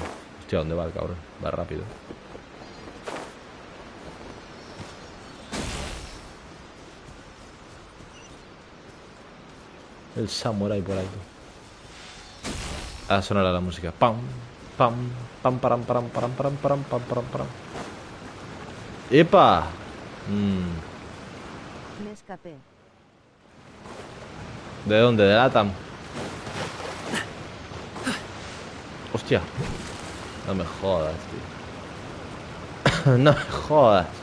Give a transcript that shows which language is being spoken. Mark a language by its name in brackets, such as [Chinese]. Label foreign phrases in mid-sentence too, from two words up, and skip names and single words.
[Spanish] Hostia, ¿dónde va el cabrón? Va rápido. El samurai por ahí. Ah, sonará la música. Pam, pam, pam, param, param, param, param, param, pam, param, param. ¡Epa! Me escapé. ¿De dónde? ¿De Latam? Hostia. No me jodas, tío. No me jodas.